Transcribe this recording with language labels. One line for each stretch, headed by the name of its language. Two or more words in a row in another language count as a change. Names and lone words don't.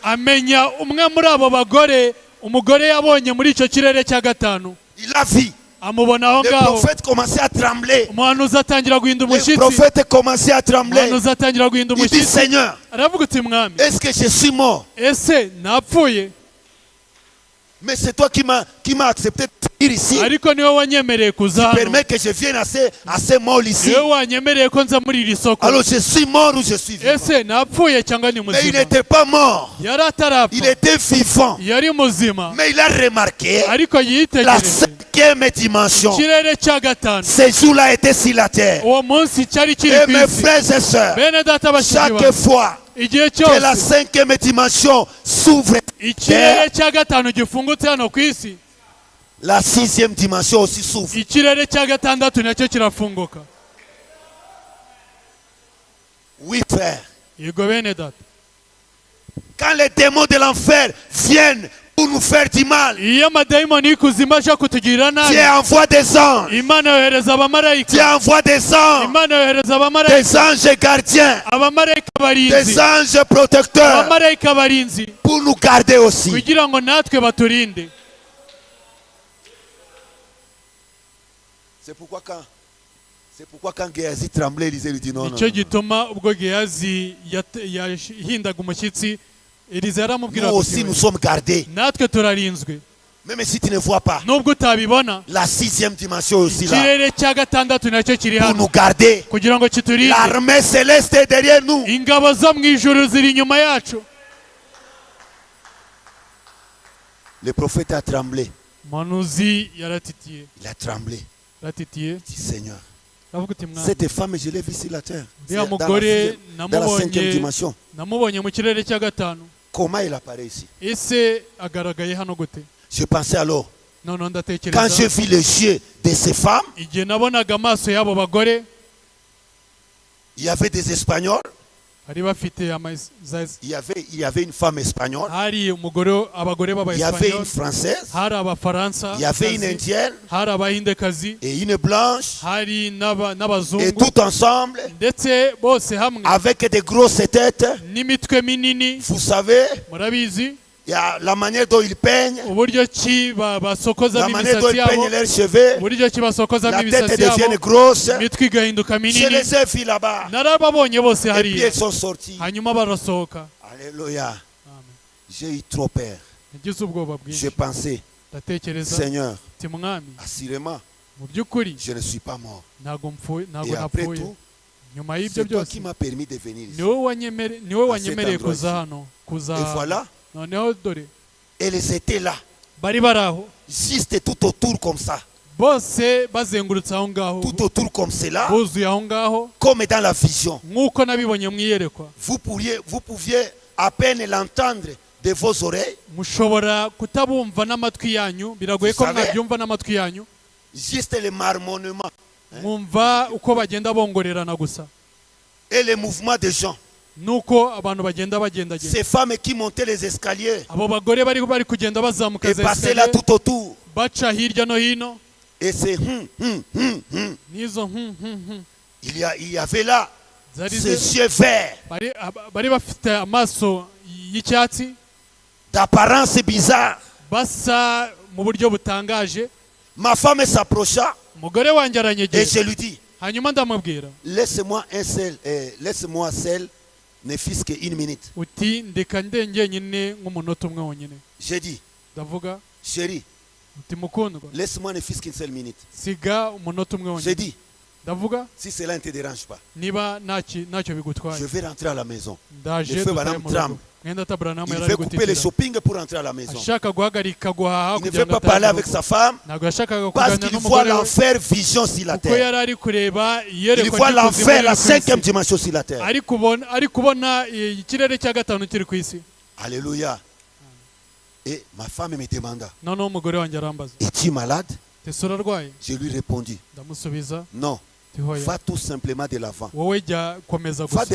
Kinyarwanda: amenya umwe muri abo bagore, umugore yabonye muri icyo kirere cya gatanu.
French: Il a vu.
Kinyarwanda: Amubona aho
French: Le
Kinyarwanda: ngaho,
French: prophète commençait à trembler.
Kinyarwanda: umuhanuzi atangira guhinda
French: Le
Kinyarwanda: umushyitsi,
French: prophète commençait à trembler.
Kinyarwanda: umuhanuzi atangira guhinda
French: Il dit,
Kinyarwanda: umushyitsi,
French: Seigneur,
Kinyarwanda: aravuga uti, mwami,
French: est-ce que je suis mort?
Kinyarwanda: ese napfuye?
French: Mais c'est toi qui m'as accepté de venir ici.
Kinyarwanda: Ariko niwe wanyemereye kuza hano,
French: Permets que je vienne à ce mall ici.
Kinyarwanda: niwe wanyemereye ko nza muri iri soko.
French: Alors je suis mort ou je suis vivant?
Kinyarwanda: Ese napfuye cyangwa ni
French: Mais il
Kinyarwanda: muzima?
French: n'était pas mort.
Kinyarwanda: Yari atarapfa,
French: Il était vivant.
Kinyarwanda: yari muzima,
French: Mais il a remarqué
Kinyarwanda: ariko
French: la
Kinyarwanda: yitegereje
French: 5e dimension.
Kinyarwanda: ikirere cya gatanu.
French: Ce jour-là était sur la terre.
Kinyarwanda: Uwo munsi cyari kiri
French: Et
Kinyarwanda: ku
French: mes
Kinyarwanda: isi.
French: frères et sœurs,
Kinyarwanda: Bene data bashiki
French: chaque
Kinyarwanda: banjye,
French: fois
Kinyarwanda: igihe
French: que la
Kinyarwanda: cyose
French: 5e dimension s'ouvre,
Kinyarwanda: ikirere cya gatanu gifungutse hano ku isi,
French: la 6e dimension aussi s'ouvre.
Kinyarwanda: ikirere cya gatandatu nacyo kirafunguka.
French: Oui, frère.
Kinyarwanda: Yego bene data,
French: Quand les démons de l'enfer viennent pour nous faire du mal,
Kinyarwanda: iyo amadayimoni y'ikuzimu aje kutugirira nabi,
French: Dieu envoie des anges.
Kinyarwanda: Imana yohereza
French: Dieu
Kinyarwanda: abamarayika,
French: envoie des anges,
Kinyarwanda: Imana yohereza abamarayika,
French: des anges gardiens,
Kinyarwanda: abamarayika
French: des
Kinyarwanda: barinzi,
French: anges protecteurs
Kinyarwanda: abamarayika barinzi,
French: pour nous garder aussi.
Kinyarwanda: kugira ngo natwe baturinde.
French: C'est pourquoi quand Géasi tremblait, Élisée lui dit non, non,
Kinyarwanda: Nicyo
French: non.
Kinyarwanda: gituma ubwo Gehazi yahindaga umushyitsi, Eliza yaramubwira
French: Nous aussi nous
Kinyarwanda: ati,
French: sommes gardés.
Kinyarwanda: natwe turarinzwe.
French: Même si tu ne vois pas,
Kinyarwanda: Nubwo utabibona,
French: la 6e dimension est aussi là
Kinyarwanda: ikirere cya gatandatu nacyo kiri
French: pour
Kinyarwanda: hano
French: nous garder.
Kinyarwanda: kugira ngo kiturinde.
French: L'armée céleste est derrière nous.
Kinyarwanda: Ingabo zo mu ijuru ziri inyuma yacu.
French: Le prophète a tremblé.
Kinyarwanda: Umuhanuzi yaratitiye,
French: Il a tremblé.
Kinyarwanda: yaratitiye,
French: Il dit Seigneur,
Kinyarwanda: aravuga ati, mwami,
French: cette femme, je l'ai vue sur la terre.
Kinyarwanda: uriya
French: Dans la
Kinyarwanda: mugore
French: 5e dimension.
Kinyarwanda: namubonye mu kirere cya gatanu,
French: Comment il apparaît ici?
Kinyarwanda: ese agaragaye hano gute?
French: Je pensais alors,
Kinyarwanda: Noneho
French: quand
Kinyarwanda: ndatekereza,
French: je vis les yeux de ces femmes,
Kinyarwanda: igihe nabonaga amaso y'abo bagore,
French: il y avait des Espagnols,
Kinyarwanda: bari bafite
French: il y avait une femme espagnole,
Kinyarwanda: hari abagore
French: il y avait une
Kinyarwanda: b'abayesipanyoli,
French: française,
Kinyarwanda: hari abafaransa,
French: il y avait une indienne
Kinyarwanda: hari abahindekazi,
French: et une blanche,
Kinyarwanda: hari
French: et
Kinyarwanda: n'abazungu,
French: tout ensemble,
Kinyarwanda: ndetse bose hamwe
French: avec des grosses têtes.
Kinyarwanda: n'imitwe minini.
French: Vous savez,
Kinyarwanda: Murabizi
French: il y a la manière dont ils peignent,
Kinyarwanda: uburyo ki basokozamo
French: la manière dont
Kinyarwanda: imisatsi
French: ils
Kinyarwanda: yabo,
French: peignent leurs cheveux,
Kinyarwanda: uburyo ki basokozamo
French: la tête
Kinyarwanda: imisatsi
French: devient
Kinyarwanda: yabo,
French: grosse.
Kinyarwanda: imitwe igahinduka
French: Je
Kinyarwanda: minini.
French: les ai vus là-bas.
Kinyarwanda: Narababonye bose
French: Et puis
Kinyarwanda: hariya,
French: ils sont sortis.
Kinyarwanda: hanyuma barasohoka.
French: Alléluia.
Kinyarwanda: Amen.
French: J'ai eu trop peur.
Kinyarwanda: Nagize ubwoba
French: Je
Kinyarwanda: bwinshi,
French: pensais,
Kinyarwanda: ndatekereza
French: Seigneur,
Kinyarwanda: ati, mwami,
French: assurément,
Kinyarwanda: mu by'ukuri
French: je ne suis pas mort.
Kinyarwanda: ntabwo
French: Et après
Kinyarwanda: napfuye.
French: tout,
Kinyarwanda: Nyuma y'ibyo
French: c'est toi
Kinyarwanda: byose
French: qui m'as permis de venir ici.
Kinyarwanda: niwe wanyemereye
French: endroit
Kinyarwanda: kuza
French: ici.
Kinyarwanda: hano, kuza
French: Et voilà,
Kinyarwanda: noneho dore
French: elles étaient là.
Kinyarwanda: bari baraho
French: juste tout autour comme ça,
Kinyarwanda: bose bazengurutse aho ngaho
French: tout autour comme cela,
Kinyarwanda: buzuye aho ngaho
French: comme dans la vision.
Kinyarwanda: nk'uko nabibonye mu iyerekwa.
French: Vous pouviez à peine l'entendre de vos oreilles,
Kinyarwanda: mushobora kutabumva n'amatwi yanyu, biragoye ko
French: Vous savez-
Kinyarwanda: mwabyumva n'amatwi yanyu,
French: juste le marmonnement
Kinyarwanda: mwumva uko bagenda bongorerana gusa
French: et les mouvements des gens.
Kinyarwanda: nuko abantu bagenda bagendagenda.
French: Ces femmes qui montaient les escaliers
Kinyarwanda: abo bagore bari kugenda bazamuka
French: et
Kinyarwanda: za
French: passaient là
Kinyarwanda: esikariye
French: tout autour.
Kinyarwanda: baca hirya no hino,
French: Et c'est
Kinyarwanda: n'izo
French: il y avait là
Kinyarwanda: zari
French: ces yeux verts
Kinyarwanda: bari bafite amaso y'icyatsi
French: d'apparence bizarre.
Kinyarwanda: basa mu buryo butangaje.
French: Ma femme s'approcha
Kinyarwanda: umugore wanjye
French: et
Kinyarwanda: aranyegera,
French: je lui dis,
Kinyarwanda: hanyuma ndamubwira
French: laisse-moi seul, ne fût-ce qu'une minute.
Kinyarwanda: uti ndeka ndengenyine nk'umunota umwe wonyine.
French: J'ai dit,
Kinyarwanda: ndavuga
French: chérie,
Kinyarwanda: uti mukundwa,
French: laisse-moi ne fût-ce qu'une seule minute.
Kinyarwanda: siga umunota umwe
French: J'ai
Kinyarwanda: wonyine.
French: dit,
Kinyarwanda: ndavuga
French: si cela ne te dérange pas,
Kinyarwanda: niba ntacyo bigutwaye
French: je vais rentrer à la maison.
Kinyarwanda: ndaje
French: Le feu
Kinyarwanda: dutahe
French: Branham
Kinyarwanda: mu
French: tremble.
Kinyarwanda: rugo. mwenda taburanamu
French: Il
Kinyarwanda: yari ari
French: veut couper le
Kinyarwanda: gutitira,
French: shopping pour rentrer à la maison.
Kinyarwanda: ashaka guhagarika guhaha
French: Il ne
Kinyarwanda: kugira
French: veut
Kinyarwanda: ngo
French: pas parler
Kinyarwanda: atahe mu
French: avec
Kinyarwanda: rugo.
French: sa femme
Kinyarwanda: ntabwo yashakaga
French: parce
Kinyarwanda: kuganira
French: qu'il voit
Kinyarwanda: n'umugore we
French: l'enfer vision sur la
Kinyarwanda: kuko
French: terre.
Kinyarwanda: yari ari kureba
French: Il
Kinyarwanda: iyerekwa
French: voit
Kinyarwanda: ry'ikuzimu
French: l'enfer,
Kinyarwanda: riri
French: la
Kinyarwanda: ku isi.
French: cinquième dimension sur la terre.
Kinyarwanda: ari kubona ikirere cya gatanu kiri ku isi.
French: Alléluia. Et ma femme me demanda,
Kinyarwanda: noneho umugore wanjye arambaza,
French: es-tu malade?
Kinyarwanda: ese urarwaye?
French: Je lui répondis,
Kinyarwanda: ndamusubiza
French: non,
Kinyarwanda: ati hoya,
French: va tout simplement de l'avant.
Kinyarwanda: wowe jya komeza
French: Va de